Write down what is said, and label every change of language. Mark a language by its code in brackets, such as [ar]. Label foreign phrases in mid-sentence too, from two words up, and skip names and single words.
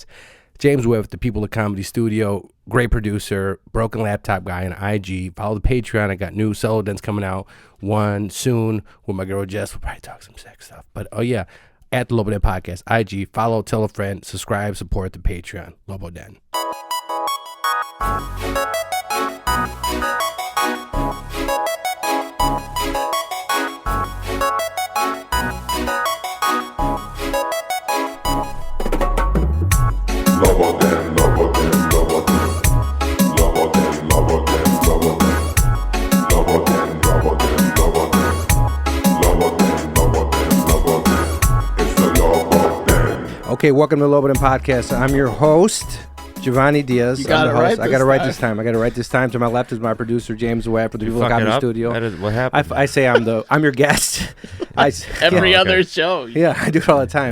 [en] James Webb, the People of Comedy Studio, great producer, broken laptop guy on IG. Follow the Patreon. I got new solo dens coming out. One soon with my girl Jess. We'll probably talk some sex stuff. But oh yeah, at the Lobo Den Podcast, IG, follow, tell a friend, subscribe, support the Patreon, Lobo Den. Lobo Den, Lobo Den, Lobo Den. Lobo Den, Lobo Den, Lobo Den. Lobo Den, Lobo Den, Lobo Den. Lobo Den, Lobo Den, Lobo Den. It's the Lobo Den. Okay, welcome to the Lobo Den Podcast. I'm your host, Giovanni Diaz. You got I'm it the right host. I this got it right time. this time. I got it right this time. To my left is my producer, James Webb, for the People of fuck it Comedy up? Studio. What happened? I say I'm your guest. Every Yeah, other okay. show. Yeah, I do it all the time.